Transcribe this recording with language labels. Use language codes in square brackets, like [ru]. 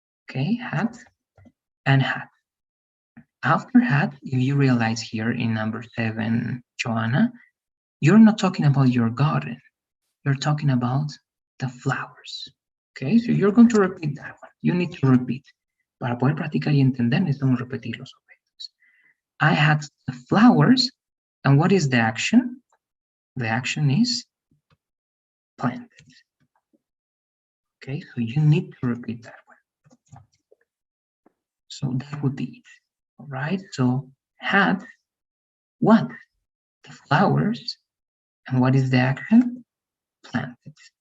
[en] Okay, had and had. After had, if you realize here in number 7, Joanna, you're not talking about your garden. You're talking about the flowers. Okay, so you're going to repeat that one. You need to repeat. [es] Para poder practicar y entender, necesitamos repetir los objetos. [en] I had the flowers, and what is the action? The action is planted. Okay, so you need to repeat that one. So that would be it. All right, so had what? The flowers, and what is the action? Planted.